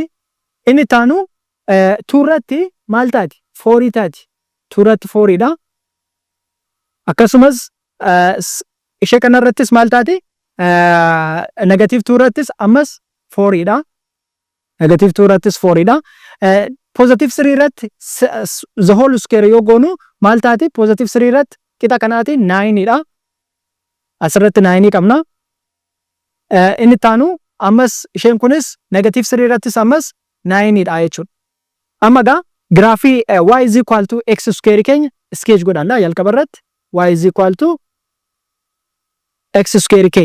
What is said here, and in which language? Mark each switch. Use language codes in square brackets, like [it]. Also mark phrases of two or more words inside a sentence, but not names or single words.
[om] Inni taanu 2 irratti maal taati? 4 taati. 2 irratti 4 dha. Akkasumas ishee kana irrattis maal taati? negative 2 irrattis ammas 4 dha. Negative 2 irrattis 4 dha. Positive 3 irratti [en] the whole square [om] yoo goonu maal taati? Positive 3 irratti qixa kanaati 9 dha. Asirratti 9 qabna. Inni taanu ammas isheen kunis negative 3 irrattis ammas 9 dha jechuudha. Amma gaa graafii [en] y is equal to x square [om] keenya sketch godhanna jalqaba irratti [en] y is equal to x square [om] keenya.